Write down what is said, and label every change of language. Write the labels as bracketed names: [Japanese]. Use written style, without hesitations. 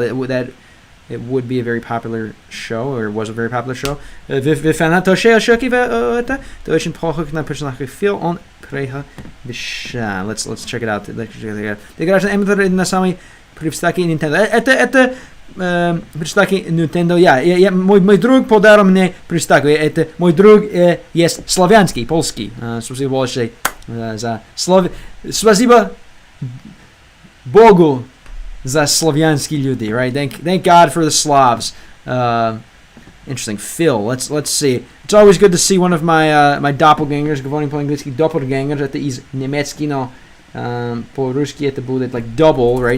[English] It would be a very popular show, or was a very popular show. [Russian] Вы фанат тоже шоки это? Это очень похож на персонажа Phil. Он превышает. [English] Let's check it out. [Russian] Ты играешь на эмулятор на самой приставке Nintendo. Это приставки Nintendo. Мой друг подарил мне приставку. Это мой друг есть славянский, польский. Спасибо большое за Спасибо Богу за славянские люди, right? [English] Thank God for the Slavs. Interesting. Phil. Let's see. It's always good to see one of my doppelgangers. [Russian] Говорим по-английски doppelganger. Это из немецкий, но по-русски это будет double, right?